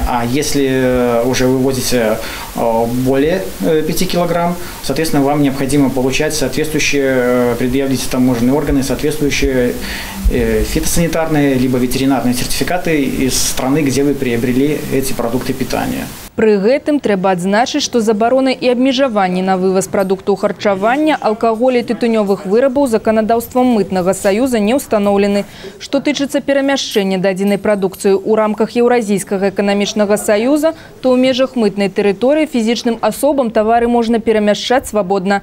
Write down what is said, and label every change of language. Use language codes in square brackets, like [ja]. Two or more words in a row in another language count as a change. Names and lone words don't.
[ru] А если уже вы ввозите более 5 килограмм, соответственно, вам необходимо получать соответствующие, предъявить таможенные органы, соответствующие фитосанитарные либо ветеринарные сертификаты из страны, где вы приобрели эти продукты питания. [be] Пры гэтым трэба адзначыць, што забароны і абмежаванні на вываз прадуктаў харчавання, алкаголя і тытунёвых вырабаў заканадаўствам мытнага саюза не ўстаноўлены. Што тычыцца перамяшчэння дадзенай прадукцыі ў рамках Еўразійскага эканамічнага саюза, то ў межах мытнай тэрыторыі фізічным асобам тавары можна перамяшчаць свабодна.